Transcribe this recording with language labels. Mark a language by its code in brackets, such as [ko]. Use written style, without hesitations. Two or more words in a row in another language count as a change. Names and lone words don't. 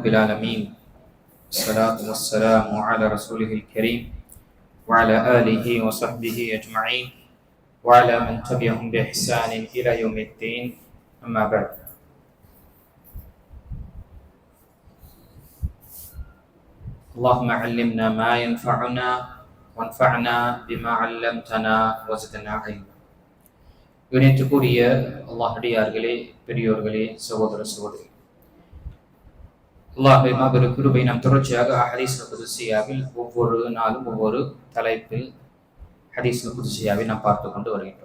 [ar] رب العالمين الصلاة والسلام على رسوله الكريم وعلى آله وصحبه أجمعين وعلى من تبعهم بإحسان إلى يوم الدين أما بعد. اللهم علمنا ما ينفعنا وانفعنا بما علمتنا وزدنا علما. [ta] இணைத்துக்குரிய அல்லாஹ்டியார்களே, பெரியோர்களே, சகோதர சகோதரி, அல்லாஹ்வை மாபெரும் கிருபை நாம் தொடர்ச்சியாக ஹதீஸ் குதுசியாவில் ஒவ்வொரு நாளும் ஒவ்வொரு தலைப்பில் ஹதீஸ் குதுசியாவை நாம் பார்த்து கொண்டு வருகின்றோம்.